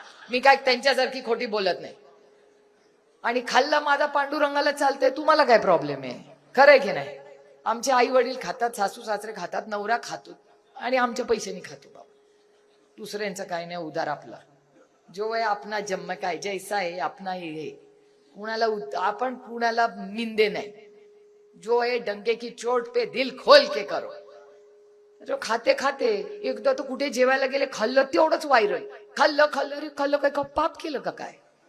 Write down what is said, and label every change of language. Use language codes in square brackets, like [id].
[mr] मी काय त्यांच्यासारखी खोटी बोलत नाही. आणि खाल्लं माझा पांडुरंगाला चालतंय, तुम्हाला काय प्रॉब्लेम आहे? खरंय की नाही? आमचे आई वडील खातात, सासू सासरे खातात, नवरा खातो, आणि आमच्या पैशानी खातो बाबा. दुसऱ्यांचं काय नाही, उदार आपला. [hi] जो है अपना जन्म काय जैसा है अपना ही है. [mr] कुणाला आपण कुणाला निंदे नाही. [hi] जो है डंके की चोट पे दिल खोल के करो. जो खाते खाते [mr] एकदा तर कुठे जेवायला गेले, खाल्लं तेवढंच व्हायरल. खाल्लं खाल्लं रे खाल्लं, काय का पाप केलं का काय?